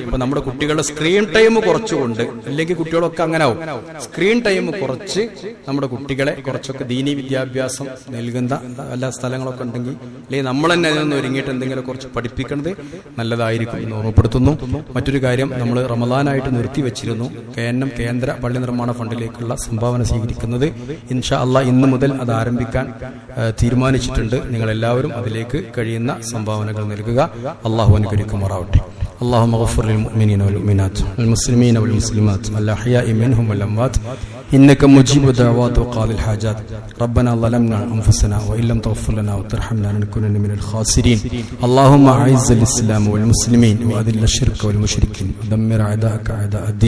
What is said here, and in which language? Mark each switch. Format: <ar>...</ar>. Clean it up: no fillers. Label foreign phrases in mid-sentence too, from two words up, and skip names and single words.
<ml>ഇപ്പൊ നമ്മുടെ കുട്ടികളുടെ</ml> <en>screen time</en> <ml>കുറച്ചുകൊണ്ട്, അല്ലെങ്കിൽ കുട്ടികളൊക്കെ അങ്ങനെ ആവും,</ml> <en>screen time</en> <ml>കുറച്ച് നമ്മുടെ കുട്ടികളെ കുറച്ചൊക്കെ ദീനി വിദ്യാഭ്യാസം നൽകുന്ന എല്ലാ സ്ഥലങ്ങളൊക്കെ ഉണ്ടെങ്കിൽ, അല്ലെങ്കിൽ നമ്മൾ തന്നെ അതിനൊന്ന് ഒരുങ്ങിയിട്ട് എന്തെങ്കിലും കുറച്ച് പഠിപ്പിക്കുന്നത് നല്ലതായിരിക്കും എന്ന് ഓർമ്മപ്പെടുത്തുന്നു. മറ്റൊരു കാര്യം, നമ്മൾ റമദാനായിട്ട് നിർത്തിവെച്ചിരുന്നു KNM കേന്ദ്ര പള്ളി നിർമ്മാണ ഫണ്ടിലേക്കുള്ള സംഭാവന സ്വീകരിക്കുന്നത്.</ml> <ar>إن شاء الله</ar> <ml>ഇന്ന് മുതൽ അത് ആരംഭിക്കാൻ തീരുമാനിച്ചിട്ടുണ്ട്. നിങ്ങൾ എല്ലാവരും അതിലേക്ക് കഴിയുന്ന സംഭാവനകൾ നൽകുക. അല്ലാഹു അനുഗ്രഹിക്കുമാറാവട്ടെ.</ml> <ar>اللهم اغفر للمؤمنين والمؤمنات والمسلمين والمسلمات الأحياء منهم والأموات إنك مجيب الدعوات وقاضي الحاجات. ربنا ظلمنا أنفسنا وإن لم تغفر لنا وترحمنا لنكونن من الخاسرين. اللهم أعز الإسلام والمسلمين وأذل الشرك والمشركين ودمر أعداءك أعداء الدين.</ar>